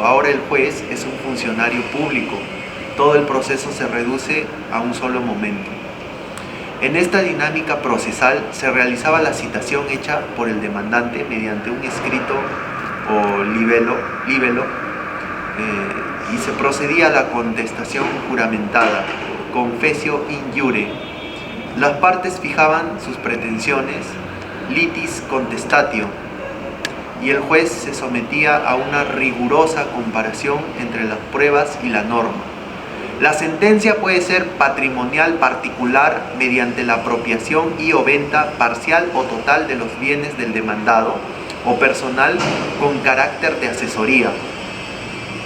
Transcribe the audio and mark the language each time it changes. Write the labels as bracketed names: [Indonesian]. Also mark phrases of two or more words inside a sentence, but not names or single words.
[Spanish] Ahora el juez es un funcionario público. Todo el proceso se reduce a un solo momento. En esta dinámica procesal se realizaba la citación hecha por el demandante mediante un escrito o libelo, y se procedía a la contestación juramentada, [Latin] confessio in iure. [Spanish] Las partes fijaban sus pretensiones, [Latin] litis contestatio, [Spanish] y el juez se sometía a una rigurosa comparación entre las pruebas y la norma. La sentencia puede ser patrimonial particular mediante la apropiación y o venta parcial o total de los bienes del demandado, o personal con carácter de asesoría.